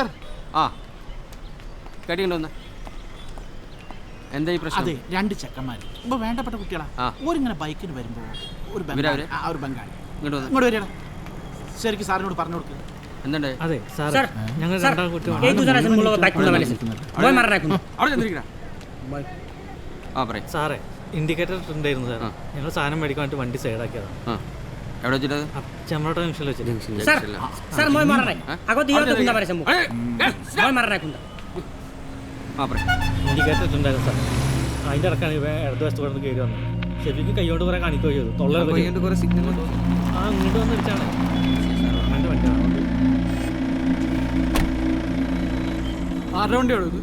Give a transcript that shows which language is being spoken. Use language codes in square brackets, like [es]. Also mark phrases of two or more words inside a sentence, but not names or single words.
[ml] ആ കേട്ടിട്ടുണ്ടോ? എന്താ ഈ പ്രശ്നം? അതെ 2 ചെക്കന്മാർ ഇപ്പൊ വേണ്ടപ്പെട്ട കുട്ടികളാ. ആ. ഓരിങ്ങനെ ബൈക്കിന് വരുമ്പോ ഒരു ഇവരവര്? ഒരു ബംഗാളി ഇങ്ങോട്ട് വന്ന് ഇങ്ങോട്ട് വരികയാണ്. ശരിക്കും സാറിനോട് പറഞ്ഞു കൊടുക്കുക. എന്തുണ്ട്? Sir, ഞങ്ങൾ രണ്ടാൾ കുട്ടി. [or] ହେ ତୁ ଜରା ମୁଲୋ bike କୁଣ୍ଡା ମାରେ ଦିସେ। ମୋ ମରଣା କୁଣ୍ଡା. [ml] അവിടെ ചെന്നിരിക്കണ. ആ പറയും. സാറേ ഇൻഡിക്കേറ്റർ ഉണ്ടായിരുന്നു സാർ. ഞങ്ങൾ സാധനം മേടിക്കാൻ വേണ്ടി വണ്ടി സൈഡാക്കിയതാണ്. ആ എവിടെ വെച്ചിട്ടത്? ചെമ്മലോട്ട ജംഗ്ഷനിൽ വെച്ചിട്ട്. [or] Sir, sir ମୋ ମରଣା। ଆଗୋ ଦିୟୋ ତୋ କୁଣ୍ଡା ମାରେ ସେ ମୁ। ମୋ ମରଣା କୁଣ୍ଡା. [ml] ആ പറയും. ഇൻഡിക്കേറ്റർ ഇട്ടുണ്ടായിരുന്നു സാർ. അതിൻ്റെ ഇടക്കാണ് ഇവ ഇടതുവശത്ത് കൊണ്ട് കയറി വന്നത്. ഷെഫിക്ക് കൈകൊണ്ട് കുറേ കാണിക്കുകയോ ചെയ്തു. തൊള്ളയുടെ കുറേ സിഗ്നൽ ആ ഇങ്ങോട്ട് വന്നിട്ടാണ് എൻ്റെ വണ്ടിയാണ്. ആരുടെ വണ്ടിയാണോ ഇത്?